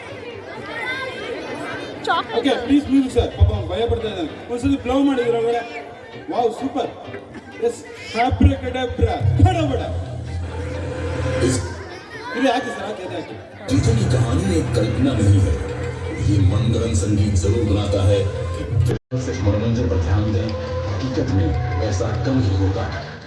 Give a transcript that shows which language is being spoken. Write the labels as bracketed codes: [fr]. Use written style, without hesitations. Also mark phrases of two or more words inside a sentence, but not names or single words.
[en] OK, please music sir. [kn] ಪಾಪ ಭಯ ಪಡ್ತಾ ಇದ್ದಾನೆ. ಒಂದ್ಸಲ ಬ್ಲೋ ಮಾಡಿದ್ರ ಒಳಗಡೆ. [en] wow, super. yes, [kn] ಅಬ್ರಕಡಬ್ರಾ ಕಡಬಡ. ಇದು ಯಾಕೆ ಸರ್? ಯಾಕೆ? [hi] जितनी कहानी में कल्पना नहीं है, ये मंगलम संगीत जरूर बनाता है। सिर्फ मनोरंजन पर ध्यान दें, हकीकत में ऐसा कम ही होता है।